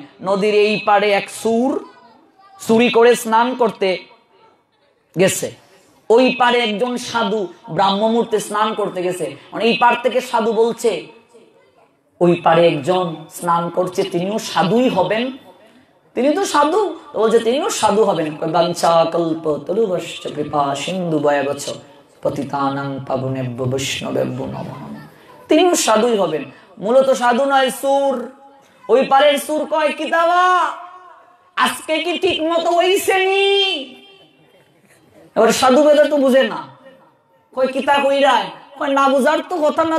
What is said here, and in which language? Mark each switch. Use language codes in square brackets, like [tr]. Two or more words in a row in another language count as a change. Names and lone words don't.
[bn] নদীর এই পাড়ে এক সুর চুরি করে স্নান করতে গেছে, ওই পারে একজন সাধু ব্রাহ্ম মুহূর্তে স্নান করতে গেছে। এই পার থেকে সাধু বলছে, ওই পারে একজন স্নান করছে, তিনিও সাধুই হবেন। তিনি তো সাধু, বলছে তিনিও সাধু হবেন। [sa] বাঞ্ছা কল্প তরুবশ্চ কৃপা সিন্ধু বয়বচ্ছ পতিতানাং পাবনেভ্যো বৈষ্ণবেভ্যো নমঃ। [bn] তিনিও সাধুই হবেন। মূলত সাধু নয়, সুর। [syl] ওই পারের সুর কয়, কিতাবা আজকে কি ঠিক মতো হইছেনি? এবার সাধু বেদা তো বুঝে না, কই কিতা কইরায়, কই না বুঝার তো কথা না।